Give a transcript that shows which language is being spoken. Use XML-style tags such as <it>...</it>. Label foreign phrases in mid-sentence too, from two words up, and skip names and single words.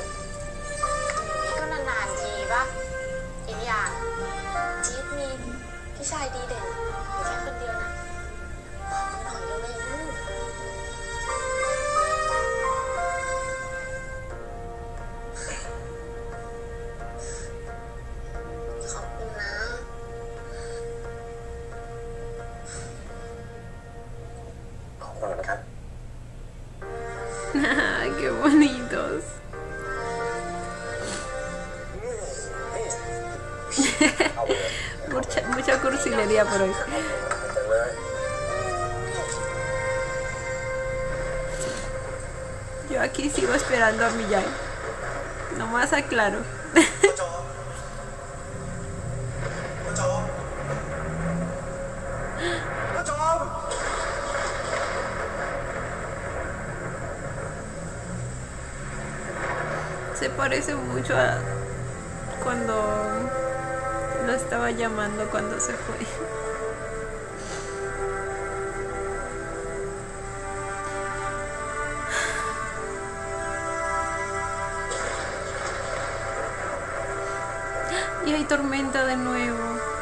<th>นี่ก็นานๆทีปะอีกอย่างจี๊ดมีพี่ชายดีเด่นอยู่แค่คนเดียวนะขอหน่อยเร็วๆขอบคุณนะ ขอบคุณเหมือนกัน</th> <es>Qué bonitos.</es> <th>เอาไปเลย</th> <es>Mucha cursilería por hoy.</es> <th>จังเลย</th> <es>Yo aquí sigo esperando a mi Yai. Nomás aclaro.</es> <th>พ่อจอมพ่อจอม</th> <es>Se parece mucho a cuando lo estaba llamando cuando se fue. Y hay tormenta de nuevo.</es>